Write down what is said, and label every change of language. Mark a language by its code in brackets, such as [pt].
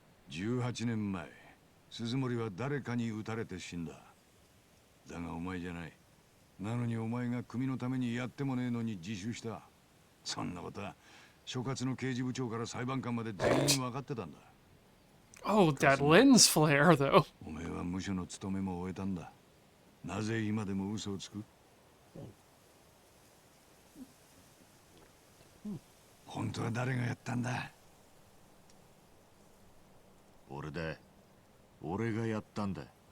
[ja] 18年前、鈴森は誰かに撃たれて死んだ。だがお前じゃない。なのにお前が組のためにやってもねえのに自首した。そんなことは所轄の刑事部長から裁判官まで全員分かってたんだ。 [en] Oh, that lens flare, though. [ja] お前は無所の務めも終えたんだ。なぜ今でも嘘をつく？本当は誰がやったんだ？俺だ。俺がやったんだ。